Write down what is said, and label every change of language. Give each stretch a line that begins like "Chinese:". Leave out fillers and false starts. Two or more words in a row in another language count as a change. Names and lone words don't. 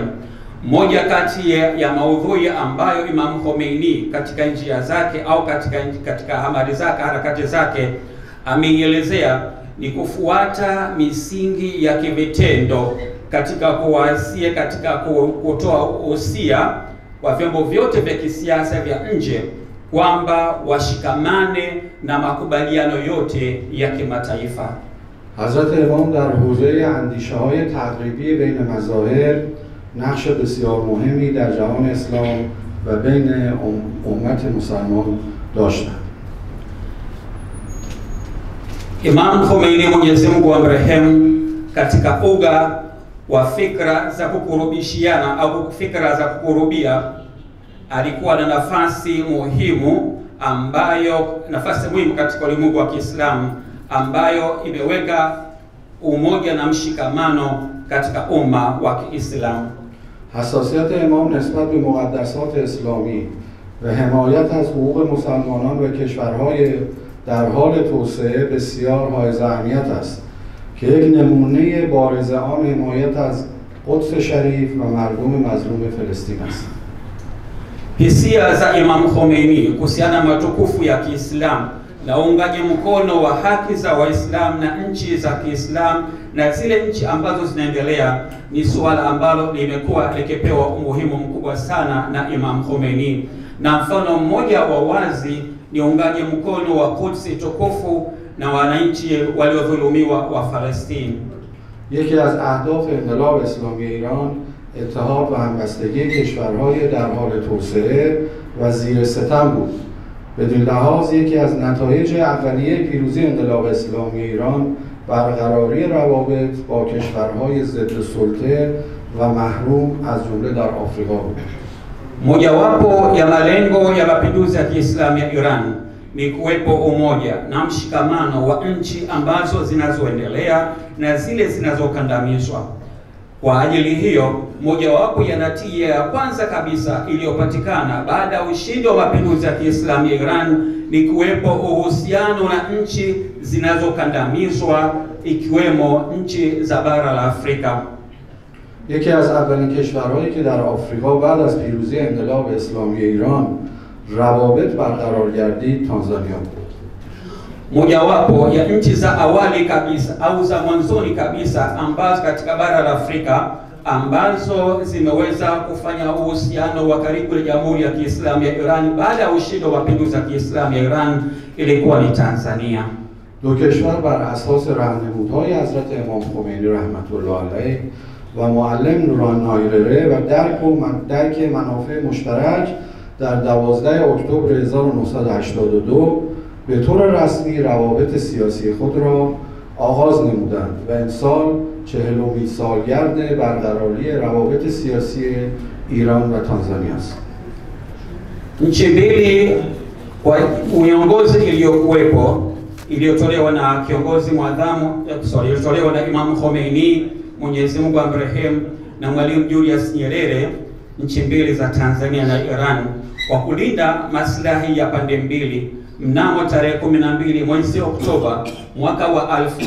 Swahili: Moja kati ya maudhui ambayo Imam Khomeini katika njia zake au katika hamari zake, harakati zake ameielezea ni kufuata misingi ya kivitendo katika kuwasia, katika kutoa usia kwa vyombo vyote vya kisiasa vya nje kwamba washikamane na makubaliano yote ya kimataifa.
Persian: حضرت امام در حوزه اندیشه‌های تقریبی بین مظاهر نقش بسیار مهمی در جهان اسلام و بین امت مسلمان داشتند.
Swahili: Imam Khomeini, Mwenyezi Mungu amrehemu, katika uga wa fikra za kukurubishiana au fikra za kukurubia, alikuwa na nafasi muhimu katika ulimwengu wa Kiislamu ambayo imeweka umoja na mshikamano katika umma wa Kiislamu.
Persian: حساسیت امام نسبت به مقدسات اسلامی و حمایت از حقوق مسلمانان و کشورهای در حال توسعه بسیار حائز اهمیت است که یک نمونه بارز آن حمایت از قدس شریف و مردم مظلوم فلسطین است.
Swahili: Hisia za Imam Khomeini kuhusiana na matukufu ya Kiislamu na uungaji mkono wa haki za Waislamu na nchi za Kiislamu na zile nchi ambazo zinaendelea ni suala ambalo limekuwa likipewa umuhimu mkubwa sana na Imam Khomeini, na mfano mmoja wa wazi ni uungaji mkono wa Quds tukufu na wananchi waliodhulumiwa wa Palestina.
Persian: یکی از اهداف انقلاب اسلامی ایران اتحاد و همبستگی کشورهای در حال توسعه و زیر ستم بود. بدین لحاظ یکی از نتایج اولیه پیروزی انقلاب اسلامی ایران برقراری روابط با کشورهای ضد سلطه و محروم از جمله در آفریقا بود.
Swahili: Mojawapo ya malengo ya mapinduzi ya Kiislamu ya Iran ni kuwepo umoja na mshikamano wa nchi ambazo zinazoendelea na zile zinazokandamizwa. Kwa ajili hiyo, mojawapo ya natija ya kwanza kabisa iliyopatikana baada ya ushindi wa mapinduzi ya Kiislamu ya Iran ni kuwepo uhusiano na nchi zinazokandamizwa ikiwemo nchi za bara la Afrika.
Persian: یکی از اولین کشورهایی که در آفریقا بعد از پیروزی انقلاب اسلامی ایران روابط برقرار گردید تانزانیا بود.
Swahili: Mojawapo ya nchi za awali kabisa au za mwanzoni kabisa ambazo katika bara la Afrika ambazo zimeweza kufanya uhusiano wa karibu na Jamhuri ya Kiislamu ya Iran baada ya ushindi wa mapinduzi ya Kiislamu ya Iran ilikuwa ni Tanzania.
Persian: دو کشور بر اساس راهنمودهای حضرت امام خمینی رحمت الله علیه و معلم نوران نایرره و درک منافع مشترک در 12 اکتبر 1982 به طور رسمی روابط سیاسی خود را آغاز نمودند و امسال 40مین سالگرد برقراری روابط سیاسی ایران و تانزانیا است.
Swahili: Nchi mbili kwa uongozi iliyokuwepo iliyotolewa na kiongozi mwadhamu iliyotolewa na Imam Khomeini, Mwenyezi Mungu amrehemu, na Mwalimu Julius Nyerere, nchi mbili za Tanzania na Iran, kwa kulinda maslahi ya pande mbili, mnamo tarehe 12 mwezi Oktoba mwaka wa